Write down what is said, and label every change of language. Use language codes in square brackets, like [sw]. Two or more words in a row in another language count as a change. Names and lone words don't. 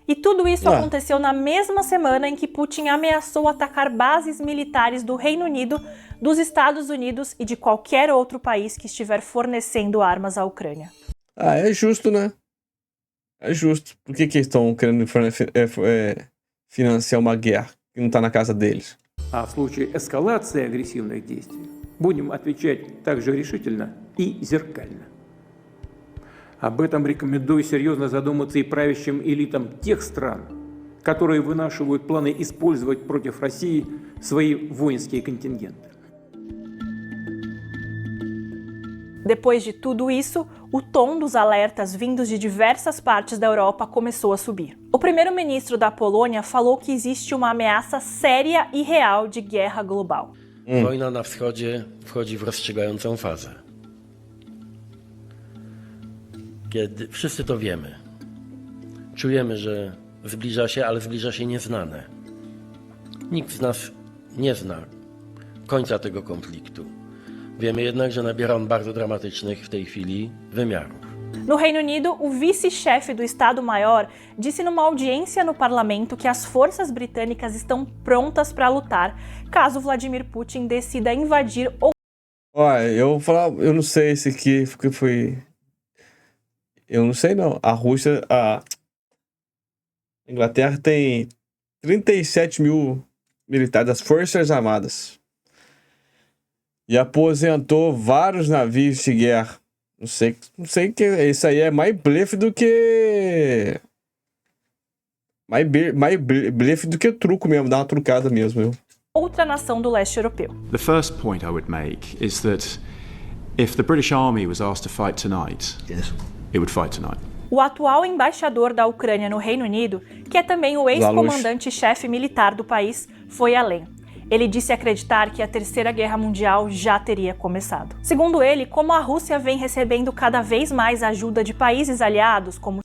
[pt] E tudo isso aconteceu na mesma semana em que Putin ameaçou atacar bases militares do Reino Unido, dos Estados Unidos e de qualquer outro país que estiver fornecendo armas à Ucrânia. É justo, né? É justo. Por que eles estão querendo financiar uma guerra que não está na casa deles? [ru] А в случае эскалации агрессивных действий будем отвечать также решительно и зеркально. Об этом рекомендую серьезно задуматься и правящим элитам тех стран, которые вынашивают планы использовать против России свои воинские контингенты. [pt] Depois de tudo isso, o tom dos alertas vindos de diversas partes da Europa começou a subir. O primeiro-ministro da Polônia falou que existe uma ameaça séria e real de guerra global. [pl] Wojna na wschodzie wchodzi w rozstrzygającą fazę. Kiedy wszyscy to wiemy. Czujemy, że zbliża się, ale zbliża się nieznane. Nikt z nas nie zna końca tego konfliktu. Wiemy jednak, że nabiera on bardzo dramatycznych w tej chwili wymiarów. [pt] No Reino Unido, o vice-chefe do Estado-Maior disse numa audiência no parlamento que as forças britânicas estão prontas para lutar caso Vladimir Putin decida invadir ou... eu não sei esse aqui foi... Eu não sei não. A Rússia... A Inglaterra tem 37 mil militares das Forças Armadas. E aposentou vários navios de guerra. Não sei que isso aí é mais blefe do que... Mais blefe do que truco mesmo, dá uma trucada mesmo. Viu? Outra nação do leste europeu. [en] The first point I would make is that if the British Army was asked to fight tonight, it would fight tonight. [pt] O atual embaixador da Ucrânia no Reino Unido, que é também o ex-comandante-chefe militar do país, foi além. Ele disse acreditar que a Terceira Guerra Mundial já teria começado. Segundo ele, como a Rússia vem recebendo cada vez mais ajuda de países aliados, como